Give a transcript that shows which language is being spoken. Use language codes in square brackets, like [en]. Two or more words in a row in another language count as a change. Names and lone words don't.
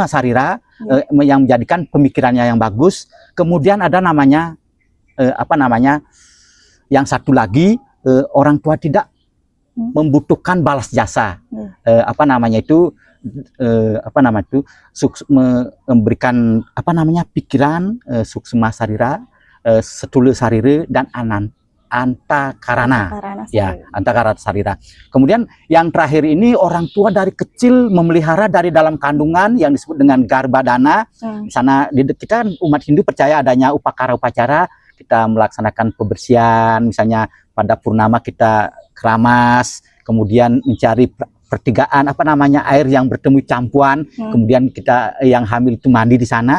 [id] sarira, yang menjadikan pemikirannya yang bagus, kemudian ada namanya apa namanya, yang satu lagi orang tua tidak membutuhkan balas jasa, apa namanya itu, apa nama itu, memberikan apa namanya pikiran, [sa] suksma sarira, setulu sarira, [id] dan antakarana, ya, [sa] antakarana sarira. [id] Kemudian yang terakhir ini orang tua dari kecil memelihara dari dalam kandungan yang disebut dengan garbadana. Di sana kita kan umat Hindu percaya adanya upacara-upacara, kita melaksanakan pembersihan, misalnya pada purnama kita keramas, kemudian mencari pertigaan apa namanya air yang bertemu campuan, kemudian kita yang hamil itu mandi di sana.